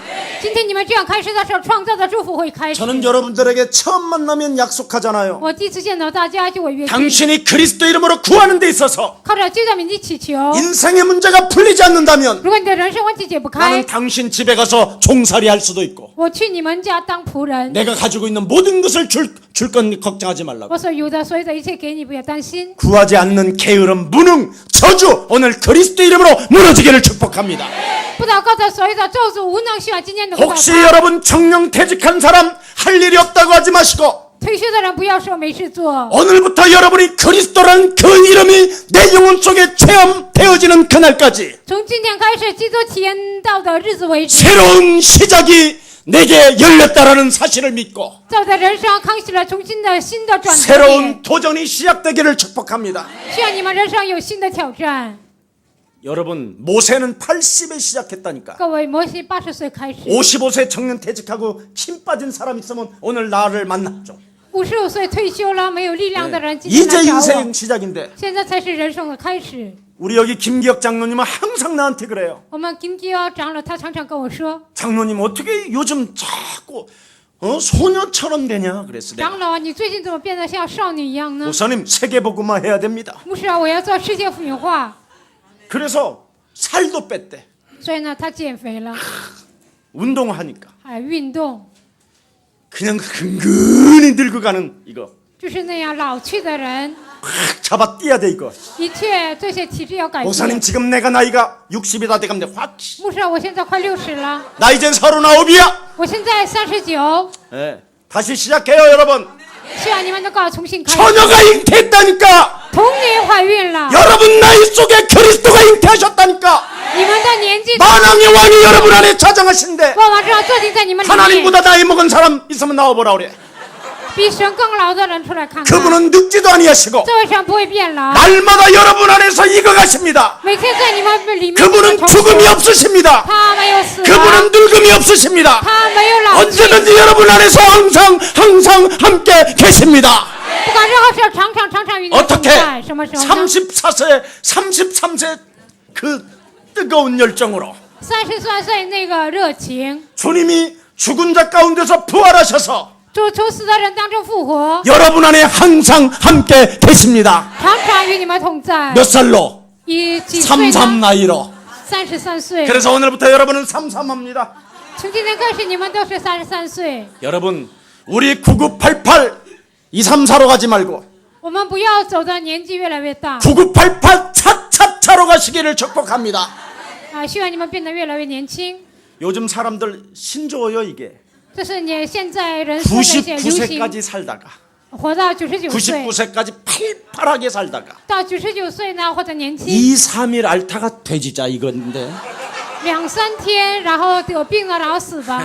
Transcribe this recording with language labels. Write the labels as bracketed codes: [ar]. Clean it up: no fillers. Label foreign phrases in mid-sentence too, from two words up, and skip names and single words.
[zh] 今天你们这样开始的时候，创造的祝福会开始。 [ko] 저는 여러분들에게 처음 만나면 약속하잖아요. [zh] 我第一次见到大家就会约定， [ko] 당신이 그리스도 이름으로 구하는 데 있어서 [zh] 靠着基督的名字祈求。 [ko] 인생의 문제가 풀리지 않는다면 [zh] 如果你的人生问题解不开 [ko] 나는 ， 당신 집에 가서 종살이 할 수도 있고 [zh] 我去你们家当仆人， [ko] 내가 가지고 있는 모든 것을 줄 건 걱정하지 말라고. [zh] 我所有的所有的一切给你，不要担心。 [ko] 구하지 않는 게으름 무능 저주 오늘 그리스도 이름으로 무너지기를 축복합니다. [zh] 不祷告的所有的咒诅无能，希望今天能够祷 [ko] 혹시 [zh] 告。 [ko] 여러분 정령 퇴직한 사람 할 일이 없다고 하지 마시고 [zh] 退休的人不要说没事做， [ko] 오늘부터 여러분이 그리스도라는 그 이름이 내 영혼 속에 체험되어지는 그날까지 [zh] 从今天开始，基督体验到的日子为止， [ko] 새로운 시작이 내게 열렸다라는 사실을 믿고 [zh] 在我的人生开启了重新的新的转折点。 [ko] 새로운 도전이 시작되기를 축복합니다. [zh] 希望你们人生有新的挑战。 [ko] 여러분 모세는 80에 시작했다니까. [zh] 各位，摩西80岁开始， [ko] 55세 청년 퇴직하고 힘 빠진 사람 있으면 오늘 나를 만났죠. [zh] 55 岁退休了没有力量的人，今天 [ko] 이제 [zh] 来找 [ko] 인생 [zh] 我。 [ko] 시작인데 [zh] 现在才是人生的开始。 [ko] 우리 여기 김기혁 장로님은 항상 나한테 그래요. [zh] 我们金基哦长老他常常跟我说， [ko] 장로님 어떻게 요즘 자꾸 소녀처럼 되냐 그랬어. 내가. [zh] 长老啊，你最近怎么变得像少女一样呢？ [ko] 목사님 세계복음화 해야 됩니다. [zh] 牧师啊，我要做世界福音化， [ko] 그래서 살도 뺐대. [zh] 所以呢，他减肥了， [ko] 운동하니까 [zh] 还运动， [ko] 그냥 근근히 늙어가는 이거 [zh] 就是那样老去的人， [ko] 확 잡아 뛰어야 돼 이거. [zh] 一切这些体质要改变。 [ko] 목사님 지금 내가 나이가 60이 다 돼가는데 확. [zh] 牧师啊，我现在快60了， [ko] 나 이젠 39이야. [zh] 我现在39， [ko] 네. 다시 시작해요 여러분. [zh] 希望你们能够重新开始。 [ko] 처녀가 잉태했다니까. [zh] 童女怀孕了， [ko] 여러분 나이 속에 그리스도가 잉태하셨다니까. [zh] 你们的年纪， [ko] 만왕의 왕이 여러분 안에 자정하신데 [zh] 万王之王坐定在你们里面， [ko] 하나님보다 나이 먹은 사람 있으면 나와보라 그래. [zh] 比神更老的人出来看看。 [ko] 그분은 늙지도 아니하시고 [zh] 这位神不会变老， [ko] 날마다 여러분 안에서 익어가십니다. [zh] 每天在你们里面 [ko] 그분은 [zh] 重 [ko] 죽음이 [zh] 复。 [ko] 없으십니다. [zh] 他没有死亡， [ko] 그분은 늙음이 없으십니다. [zh] 他没有老去， [ko] 언제든지 여러분 안에서 항상 함께 계십니다. [zh] 不管任何事，常常常常与你们同 [ko] 어떻게 [zh] 在。什么时候呢？ [ko] 33세 그 뜨거운 열정으로 [zh] 33 岁那个热情， [ko] 주님이 죽은 자 가운데서 부활하셔서 [zh] 主从死的人当中复活， [ko] 여러분 안에 항상 함께 계십니다. [zh] 常常与你们同在。 [ko] 몇 살로? [zh] 以几岁 33 呢？ [ko] 나이로. [zh] 33岁。 [ko] 그래서 오늘부터 여러분은 33합니다. [zh] 从今天开始，你们都是33岁。 [ko] 여러분 우리 9988 234로 가지 말고 [zh] 我们不要走的年纪越来越大 [ko] 9988 차차차로 가시기를 축복합니다. [zh] 啊！希望你们变得越来越年轻。 [ko] 요즘 사람들 신조어요 이게. [zh] 这是你现在人说的一些流行， [ko] 99세까지 살다가 [zh] 活到99岁， [ko] 99세까지 팔팔하게 살다가 [zh] 到99岁呢，或者年轻 2, [ko] 3일 앓다가 돼지자 이건데 [zh] 2、3 天，然后得病了，然后死吧，